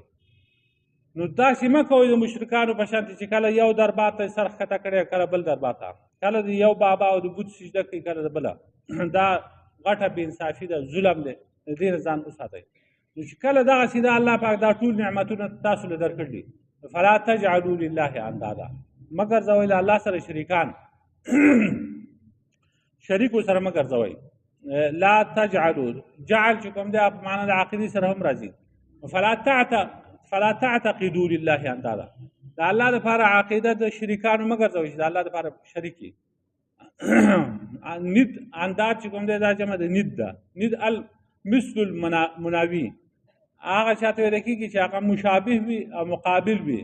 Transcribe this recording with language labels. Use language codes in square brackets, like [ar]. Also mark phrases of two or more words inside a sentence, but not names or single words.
[ps] نو داسې مه کوئ د مشرکانو په شان چې کله یو دربار ته سر ښکته کړی، کله بل دربار ته، کله د یو بابا او د بوت سجده کوي، کله د بله. دا غټه بې انصافي ده، ظلم دی، د دې نه ځان وساتئ. نو چې کله دغسې د الله پاک دا ټول نعمتونه تاسو له درکړي، [ar] فلا تجعلوا لله اندادا، [ps] مه ګرځوئ له الله سره شریکان، شریک ورسره مه ګرځوئ. [ar] لا تجعلوا، [ps] جعل چې کوم دی په معنا د عقیدې سره هم راځي. [ar] فلا تعتقدوا لله اندادا، [ps] د الله دپاره عقیده د شریکانو مه ګرځوئ چې د الله دپاره شریک وي. ند انداد چې کوم دی دا جمع د ند ده. ند [ar] مثل المناوي، [ps] هغه چاته ویل کېږي چې هغه مشابه وي او مقابل وي.